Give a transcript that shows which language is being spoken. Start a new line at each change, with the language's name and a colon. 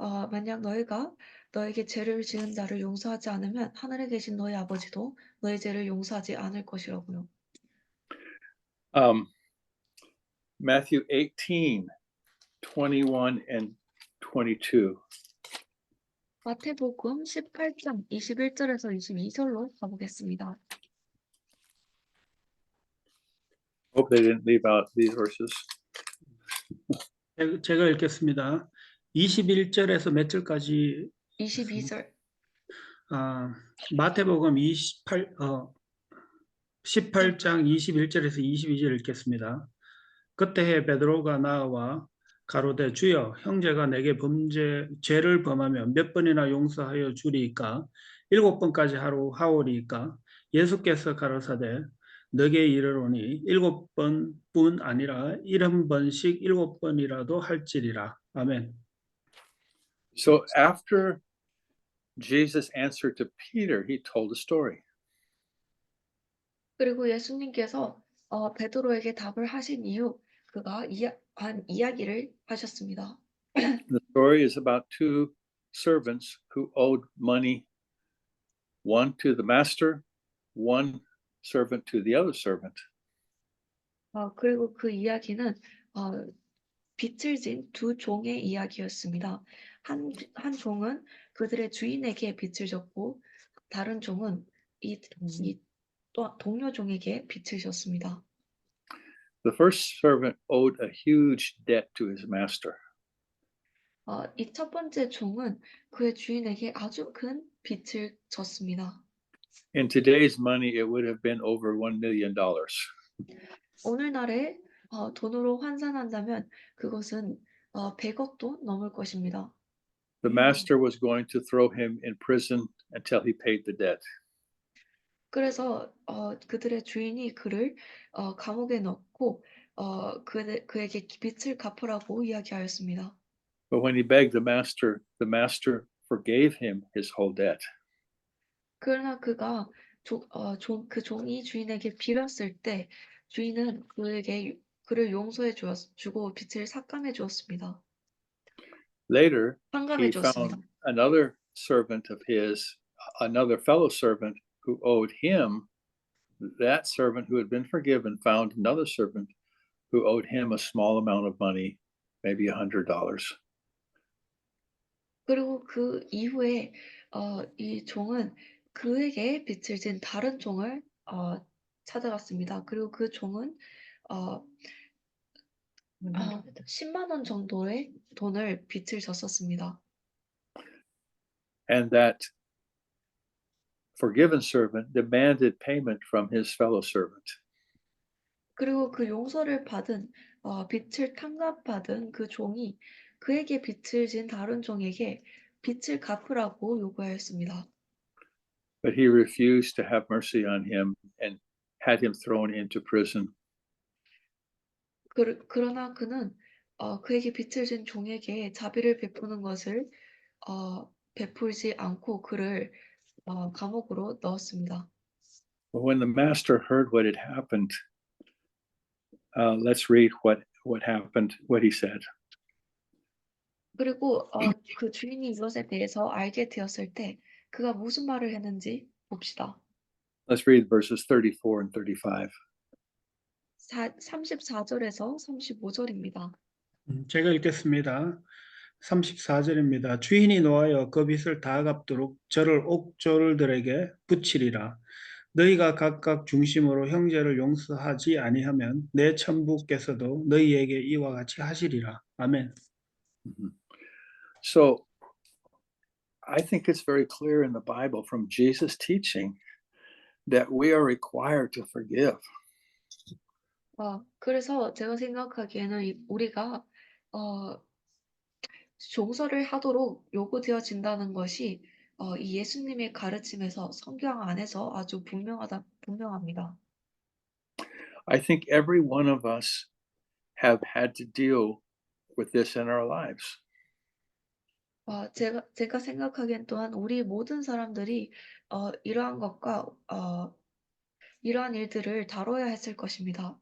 Korean: 만약 너희가 너에게 죄를 지은 자를 용서하지 않으면 하늘에 계신 너희 아버지도 너희 죄를 용서하지 않을 것이라고요.
English: Matthew 18, 21 and 22.
Korean: 마태복음 18장 21절에서 22절로 가보겠습니다.
English: Hope they didn't leave out these verses.
Korean: 제가 읽겠습니다. 21절에서 몇 절까지? 22절. 마태복음 18장 21절에서 22절 읽겠습니다. 그때 베드로가 나와 가로되 주여 형제가 내게 죄를 범하면 몇 번이나 용서하여 주리이까 7번까지 하오리이까 예수께서 가로사대 너게 이르노니 7번뿐 아니라 70번씩 7번이라도 할지리라. 아멘.
English: So after Jesus answered to Peter, he told a story.
Korean: 그리고 예수님께서 베드로에게 답을 하신 이후 그가 한 이야기를 하셨습니다.
English: The story is about two servants who owed money one to the master, one servant to the other servant.
Korean: 그리고 그 이야기는 빚을 진 두 종의 이야기였습니다. 한 종은 그들의 주인에게 빚을 졌고 다른 종은 또 동료 종에게 빚을 졌습니다.
English: The first servant owed a huge debt to his master.
Korean: 이 첫 번째 종은 그의 주인에게 아주 큰 빚을 졌습니다.
English: In today's money, it would have been over $1 million.
Korean: 오늘날에 돈으로 환산한다면 그것은 100억도 넘을 것입니다.
English: The master was going to throw him in prison until he paid the debt.
Korean: 그래서 그들의 주인이 그를 감옥에 넣고 그에게 빚을 ghap으라고 이야기하였습니다.
English: But when he begged the master forgave him his whole debt.
Korean: 그러나 그가 그 종이 주인에게 빌었을 때 주인은 그에게 그를 용서해 주고 빚을 삭감해 주었습니다.
English: Later,
Korean: 환감해
English: he
Korean: 주었습니다.
English: found another servant of his, another fellow servant who owed him. That servant who had been forgiven found another servant who owed him a small amount of money, maybe $100.
Korean: 그리고 그 이후에 이 종은 그에게 빚을 진 다른 종을 찾아갔습니다. 그리고 그 종은 10만 원 정도의 돈을 빚을 졌었습니다.
English: And that forgiven servant demanded payment from his fellow servant.
Korean: 그리고 그 용서를 받은 빚을 탕감받은 그 종이 그에게 빚을 진 다른 종에게 빚을 갚으라고 요구하였습니다.
English: But he refused to have mercy on him and had him thrown into prison.
Korean: 그러나 그는 그에게 빚을 진 종에게 자비를 베푸는 것을 베풀지 않고 그를 감옥으로 넣었습니다.
English: But when the master heard what had happened, let's read what happened, what he said.
Korean: 그리고 그 주인이 이것에 대해서 알게 되었을 때 그가 무슨 말을 했는지 봅시다.
English: Let's read verses 34 and 35.
Korean: 34절에서 35절입니다. 제가 읽겠습니다. 34절입니다. 주인이 노하여 그 빚을 다 갚도록 저를 옥졸들에게 붙이리라. 너희가 각각 중심으로 형제를 용서하지 아니하면 내 천부께서도 너희에게 이와 같이 하시리라. 아멘.
English: So I think it's very clear in the Bible from Jesus' teaching that we are required to forgive.
Korean: 그래서 제가 생각하기에는 우리가 용서를 하도록 요구되어진다는 것이 이 예수님의 가르침에서 성경 안에서 아주 분명합니다.
English: I think every one of us have had to deal with this in our lives.
Korean: 제가 생각하기엔 또한 우리 모든 사람들이 이러한 것과 이러한 일들을 다뤄야 했을 것입니다.